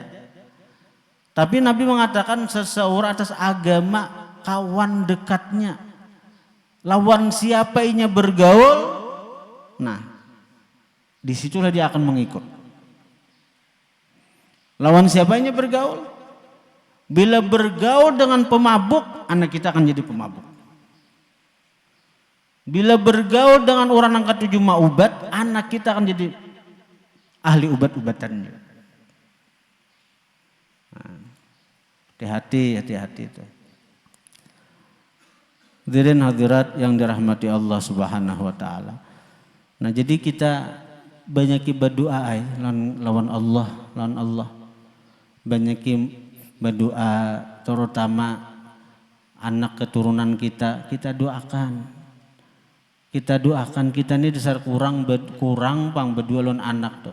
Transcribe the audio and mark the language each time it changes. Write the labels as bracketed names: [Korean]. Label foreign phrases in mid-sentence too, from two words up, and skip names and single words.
[Indonesian] Tapi Nabi mengatakan seseorang atas agama kawan dekatnya. [Banjar] Lawan siapa inya bergaul, nah disitulah dia akan mengikut. Lawan siapa inya bergaul? [Indonesian] Bila bergaul dengan pemabuk, anak kita akan jadi pemabuk. Bila bergaul dengan orang yang ketujuh maubat, anak kita akan jadi ahli ubat-ubatan. Hati-hati itu. Hadirin hadirat yang dirahmati Allah [Arabic] سبحانه وتعالى. [Banjar] Nah, jadi kita banyak berdoa lawan Allah. [Indonesian] Banyak berdoa terutama anak keturunan kita doakan. [Banjar] Kita doakan, kita ini dasar kurang pang berdua lawan anak tuh.